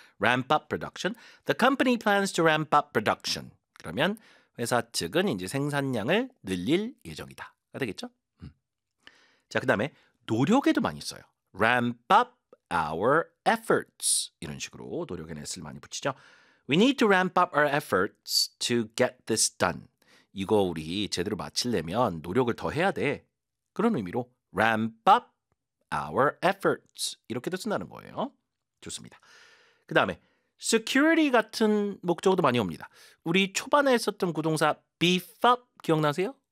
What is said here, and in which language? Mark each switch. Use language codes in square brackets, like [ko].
[en] Ramp up production. The company plans to ramp up production. [ko] 그러면 회사 측은 이제 생산량을 늘릴 예정이다. 되겠죠? 자, 그 다음에 노력에도 많이 써요. [en] Ramp up our efforts. [ko] 이런 식으로 노력의 S를 많이 붙이죠. [en] We need to ramp up our efforts to get this done. [ko] 이거 우리 제대로 마치려면 노력을 더 해야 돼. 그런 의미로 [en] ramp up our efforts [ko] 이렇게도 쓴다는 거예요. 좋습니다. 그 다음에 security 같은 목적도 많이 옵니다. 우리 초반에 했었던 구동사 beef up 기억나세요?